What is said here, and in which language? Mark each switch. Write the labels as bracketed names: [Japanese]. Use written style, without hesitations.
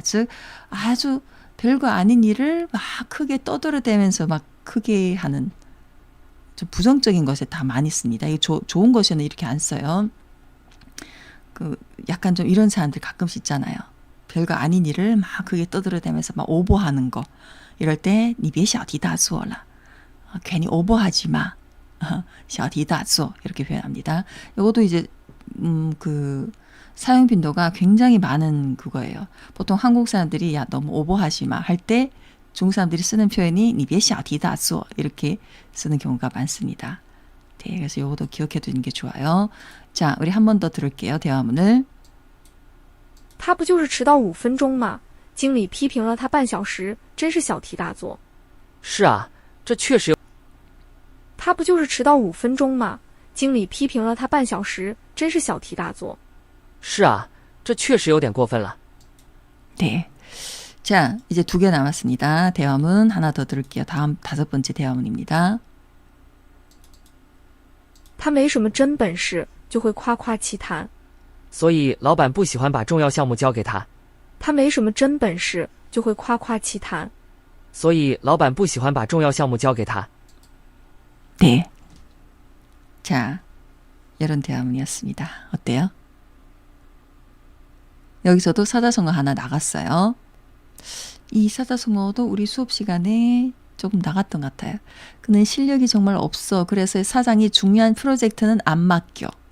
[Korean] 즉 아주 별거 아닌 일을 막 크게 떠들어대면서 막 크게 하는 좀 부정적인 것에 다 많이 씁니다. 이게 좋은 것에는 이렇게 안 써요. 약간 좀 이런 사람들 가끔씩 있잖아요. 별거 아닌 일을 막 크게 떠들어대면서 막 오버하는 거. 이럴 때 [Chinese] 你别小题大做了. [Korean] 괜히 오버하지 마. 小题大做 이렇게 표현합니다. 이것도 이제 사용 빈도가 굉장히 많은 그거예요. 보통 한국 사람들이 야 너무 오버하지 마 할 때 중국 사람들이 쓰는 표현이 [Chinese] 你别小题大做 [Korean] 이렇게 쓰는 경우가 많습니다. 네, 그래서 요것도 기억해 두는 게 좋아요. 자, 우리 한 번 더 들을게요. 대화문을. [Chinese] 他不就是迟到5分钟吗？经理批评了他半小时，真是小题大做。是啊，这确实有他不就是迟到5分钟吗？经理批评了他半小时，真是小题大做。是啊，这确实有点过分了。 [Korean] 네. 자, 이제 2개 남았습니다. 대화문 하나 더 들을게요. 다음 5번째 대화문입니다. [Chinese] 他没什么真本事，就会夸夸其谈。所以老板不喜欢把重要项目交给他。他没什么真本事，就会夸夸其谈。所以老板不喜欢把重要项目交给他。 [Korean] 네. 자, 이런 대화문이었습니다. 어때요? 여기서도 사자성어 하나 나갔어요. 이 사자성어도 우리 수업 시간에 조금 나갔던 것 같아요. 그는 실력이 정말 없어. 그래서 사장이 중요한 프로젝트는 안 맡겨.